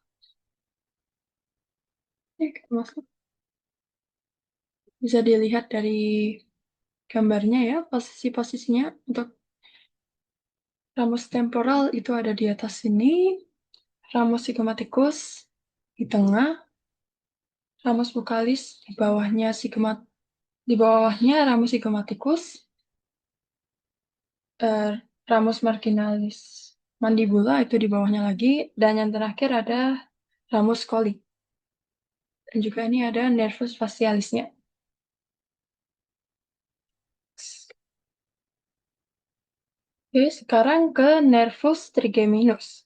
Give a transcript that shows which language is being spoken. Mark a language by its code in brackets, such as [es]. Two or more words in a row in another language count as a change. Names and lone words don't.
[id] Bisa dilihat dari gambarnya ya, posisi-posisinya. Untuk ramus temporal itu ada di atas sini, ramus zygomaticus di tengah, ramus buccalis di bawahnya ramus zygomaticus, ramus marginalis mandibula itu di bawahnya lagi, dan yang terakhir ada ramus coli. Dan juga ini ada nervus facialisnya. Oke, sekarang ke nervus trigeminus.